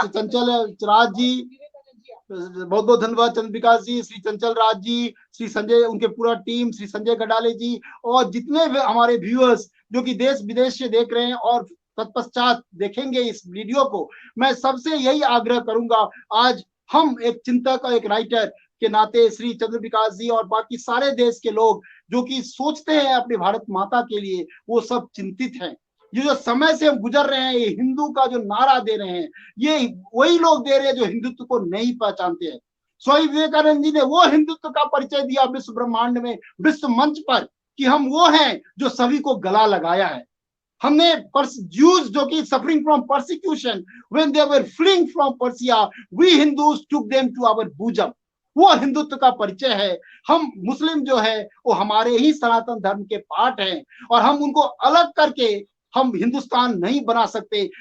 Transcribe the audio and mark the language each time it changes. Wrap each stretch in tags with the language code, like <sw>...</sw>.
<hi>चंचल राज जी, बहुत बहुत धन्यवाद चंद्र विकास जी, श्री चंचल राज जी, श्री संजय, उनके पूरा टीम, श्री संजय गडाले जी, और जितने हमारे व्यूअर्स जो कि देश विदेश से देख रहे हैं और तत्पश्चात देखेंगे इस वीडियो को, मैं सबसे यही आग्रह करूंगा, आज हम एक चिंतक और एक राइटर के नाते श्री चंद्र विकास जी और बाकी सारे देश के लोग जो कि सोचते हैं अपने भारत माता के लिए, वो सब चिंतित हैं। ये जो समय से हम गुजर रहे हैं, ये हिंदू का जो नारा दे रहे हैं, ये वही लोग दे रहे हैं जो हिंदुत्व को नहीं पहचानते हैं। स्वामी विवेकानंद जी ने वो हिंदुत्व का परिचय दिया विश्व ब्रह्मांड में, विश्व मंच पर, कि हम वो हैं जो सभी को गला लगाया है। हमने</hi> <en>Jews</en> <hi>जो कि</hi> <en>suffering from persecution when they were fleeing from Persia, we Hindus took them to our bosom।</en> <hi>वो हिंदुत्व का परिचय है। हम मुस्लिम जो है वो हमारे ही सनातन धर्म के पार्ट हैं, और हम उनको अलग करके हम हिंदुस्तान नहीं बना सकते।</hi>